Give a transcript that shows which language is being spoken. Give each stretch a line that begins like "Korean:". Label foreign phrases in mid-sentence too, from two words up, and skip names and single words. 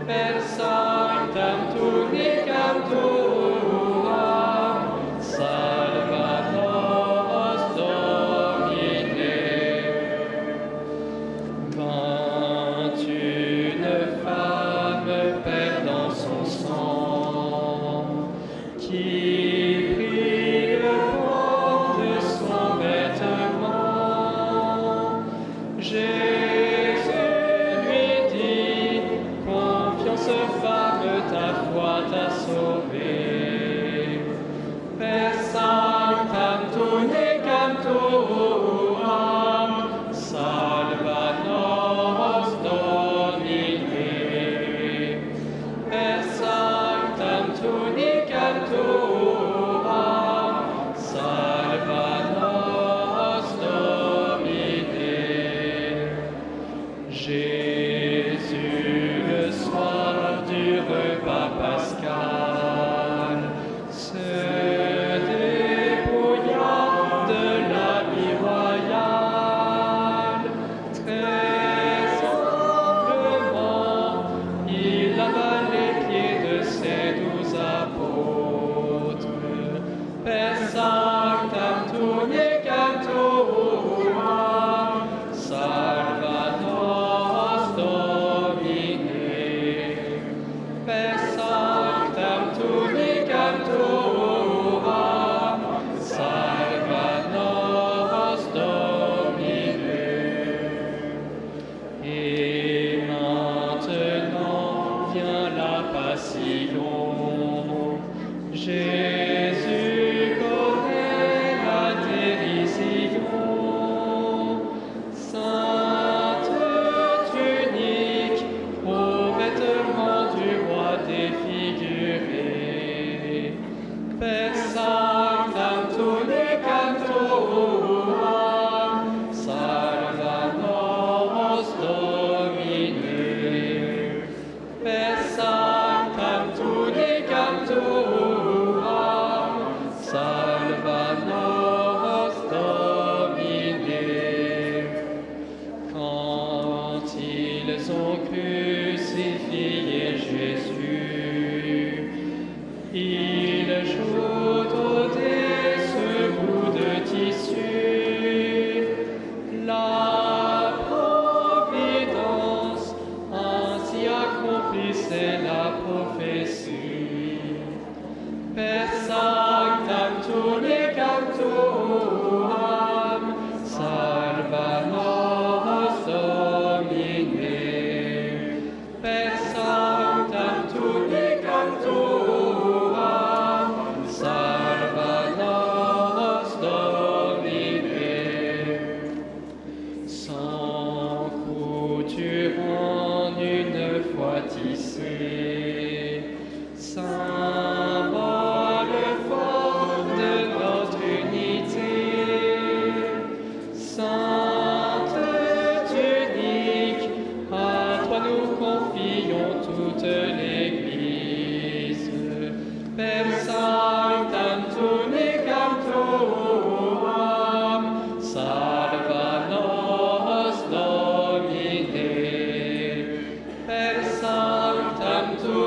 Latin: Per sanctam tunicam tuam, salva nos Domine.
French: 21 femmes perdant son sang, qui prit le bord de son vêtement. Jésus lui dit, confiance femme, ta foi t'a sauvée.
Latin: Per sanctam tunicam tuam, salva nos Domine. Per sanctam tunicam tuam, salva nos Domine.
French: Jésus, le soir du repas pascal, se dépouilla de l'habit royal. Très humblement, il lava les pieds de ses 12 apôtres.
Latin: Per sanctam tunicam tuam, salva nos Domine. Per sanctam tunicam tuam, salva nos Domine.
French: Et maintenant vient la passion. Jésus connaît la dérision. Sainte tunique, aux vêtements du roi défiguré.
Latin: Per sanctam tunicam tuam, salva nos Domine. Per sanctam tunicam tuam, salva nos Domine.
French: Quand ils ont crucifié Jésus, ils jouent au dé ce bout de tissu. La providence ainsi accomplissait la prophétie.
Latin: Per sanctam tunicam tuam, salva nos Domine. Per sanctam tunicam tuam, salva nos Domine.
French: Sans couture en une fois tissée, symbole fort de notre unité. Sainte tunique, à toi nous confions toute l'Église.
Latin: Per sanctam tunicam tuam, salva nos Domine. Per sanctam